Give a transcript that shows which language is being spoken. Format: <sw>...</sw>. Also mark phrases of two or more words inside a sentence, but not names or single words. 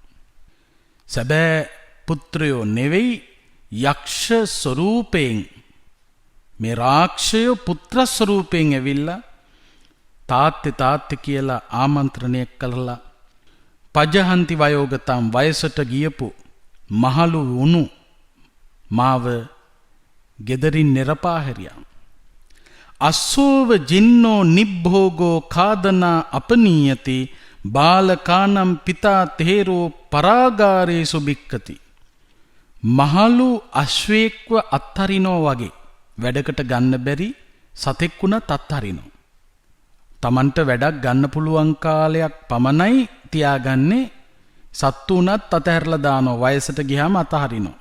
<si>සැබෑ පුත්‍රයෝ නෙවෙයි යක්ෂ ස්වරූපයෙන් මේ රාක්ෂයෝ පුත්‍ර ස්වරූපයෙන් ඇවිල්ලා තාත්තේ තාත්තේ කියලා ආමන්ත්‍රණය කළා.</si> <pi>පජහන්ති වයෝගතම්</pi> <si>වයසට ගියපු මහලු වුණු මාව ගෙදරින් නිරපා හැරියා.</si> <pi>අස්සෝව ජින්නෝ නිබ්භෝගෝ කාදනා අපනීයති බාලකානම් පිතා තේරෝ පරාගාරේසු බික්කති.</pi> <si>මහලු අශ්වයෙක්ව අත්හරිනෝ වගේ වැඩකට ගන්න බැරි සතෙක් වුණත් අත්හරිනවා. Tamanට වැඩක් ගන්න පුළුවන් කාලයක් පමණයි තියාගන්නේ. සත්තු වුණත් අතහැරලා දානවා. වයසට ගියාම අතහරිනවා.</si>